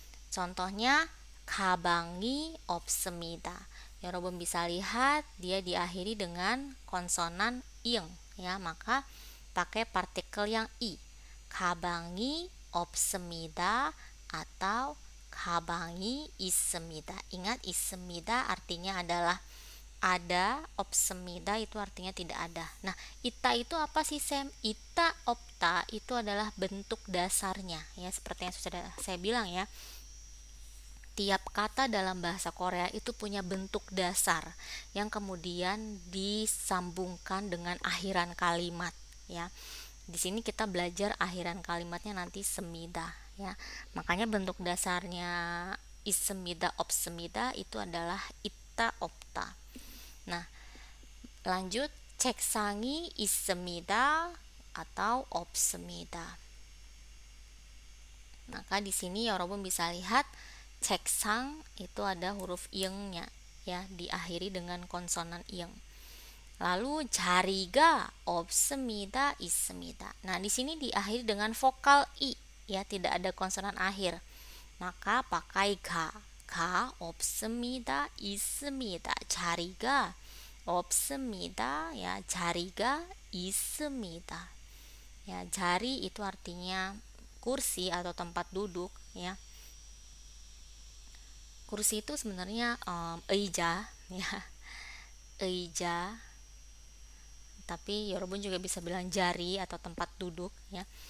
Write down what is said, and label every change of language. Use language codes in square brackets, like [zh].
[ko] Contohnya 가방이 없습니다. [id] Yorobu bisa lihat dia diakhiri dengan konsonan ing ya, maka pakai partikel yang i. [ko] 가방이 없습니다 atau 가방이 있습니다. [id] Ingat, 있습니다 artinya adalah ada, 없습니다 itu artinya tidak ada. Nah, ita itu apa sih, Sam? Ita, opta itu adalah bentuk dasarnya ya, seperti yang sudah saya bilang ya. Tiap kata dalam bahasa Korea itu punya bentuk dasar yang kemudian disambungkan dengan akhiran kalimat ya. Di sini kita belajar akhiran kalimatnya nanti semida ya. Makanya bentuk dasarnya issemida, opsemida itu adalah ita, opta. Nah, lanjut, [ko] 책상이 있습니다 [id] atau [ko] 없습니다. [id] Maka di sini Yorobu bisa lihat 책상 itu ada huruf ing-nya ya, diakhiri dengan konsonan ing. [ko] Lalu 자리가 없습니다, 있습니다. [id] Nah, di sini diakhiri dengan vokal i ya, tidak ada konsonan akhir. Maka pakai ga. [ko] 가 없습니다, 있습니다. 자리가 없습니다 ya, 자리가 있습니다. [id] Ya, jari itu artinya kursi atau tempat duduk ya. Kursi itu sebenarnya 의자 ya. [ko] 의자. [id] Tapi Yorobun juga bisa bilang jari atau tempat duduk ya.